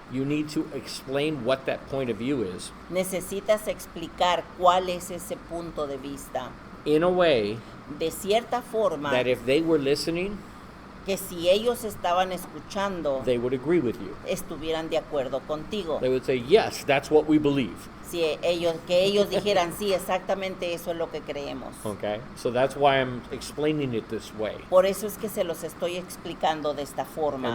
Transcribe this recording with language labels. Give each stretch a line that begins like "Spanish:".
English: you need to explain what that point of view is
Spanish: necesitas explicar cuál es ese punto de vista.
English: in a way
Spanish: De cierta forma,
English: that if they were listening,
Spanish: que si ellos estaban escuchando,
English: they would agree with you.
Spanish: estuvieran de acuerdo contigo.
English: They would say, yes, that's what we believe.
Spanish: Que ellos dijeran, sí, exactamente eso es lo que creemos.
English: Okay? So that's why I'm explaining it this way.
Spanish: Por eso es que se los estoy explicando de esta forma.